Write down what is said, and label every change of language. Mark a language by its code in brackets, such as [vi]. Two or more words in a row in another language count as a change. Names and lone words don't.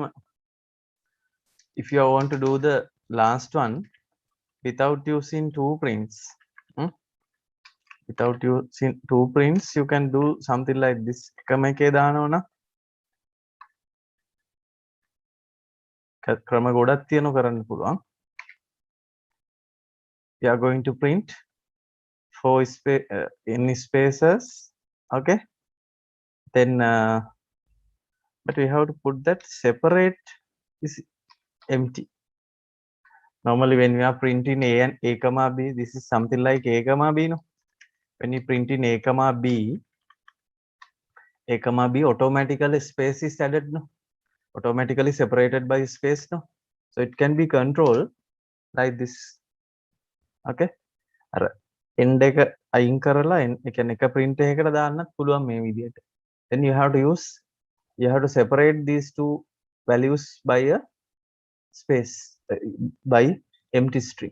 [en] If you want to do the last one without using two prints, without using two prints, you can do something like this. [si] එකම එකේ දානවා නම් ක්‍රම ගොඩක් තියෙනවා කරන්න පුළුවන්. [en] We are going to print 4 n spaces. Okay, then but we have to put that separate is empty. Normally when we are printing a and a comma b, this is something like a comma b, no? When you print in a comma b, automatically space is added, no? Automatically separated by space, no? So it can be controlled like this. [si] Okay? අර end එක අයින් කරලා ඒ කියන්නේ එක print එකකට දාන්නත් පුළුවන් මේ විදිහට. [en] Then you have to separate these two values by a space, by empty string.